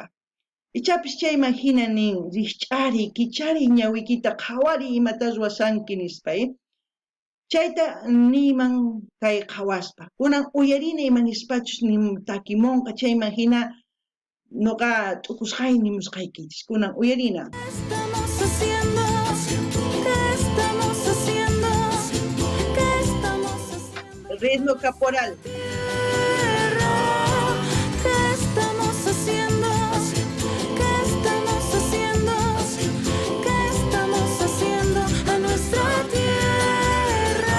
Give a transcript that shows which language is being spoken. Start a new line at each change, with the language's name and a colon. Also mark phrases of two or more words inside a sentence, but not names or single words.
Quechua: Ichapis chayman hina nin riqch'ari, kichari ñawikita qhawari imatas ruwasanki nispa, chayta niyman kay qhawaspa. Kunan uyarini imanispachus nin takimunqa chayman hina nuqa t'ukusqay nimusqaykichis. Kunan uyarina.
Spanish: Estamos haciendo, ¿qué estamos haciendo? ¿Qué estamos haciendo? Ritmo caporal. Tierra, ¿qué estamos haciendo? ¿Qué estamos haciendo? ¿Qué estamos haciendo a nuestra tierra?